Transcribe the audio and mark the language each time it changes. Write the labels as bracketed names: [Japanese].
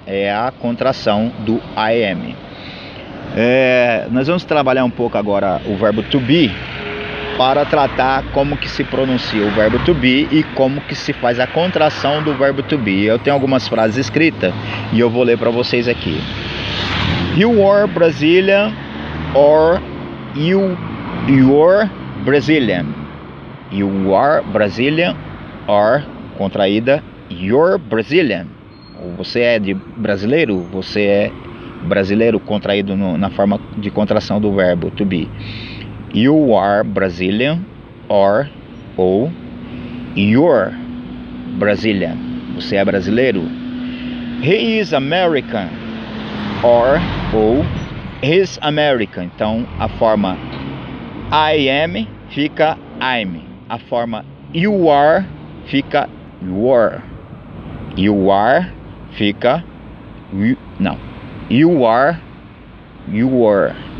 [Portuguese] É a contração do I am. Nós vamos trabalhar um pouco agora o verbo to be, para tratar como que se pronuncia o verbo to be e como que se faz a contração do verbo to be. Eu tenho algumas frases escritas e eu vou ler para vocês aqui. [English] You are Brazilian or you're Brazilian. You are Brazilian or, contraída, you're Brazilian. [Portuguese] Você é de brasileiro, você é brasileiro, contraído na forma de contração do verbo to be. [English] You are Brazilian or you're Brazilian. [Portuguese] Você é brasileiro. [English] He is American or he's American. [Portuguese] Então a forma I am fica I'm. A forma you are fica you're. [English] You are fica you are you're.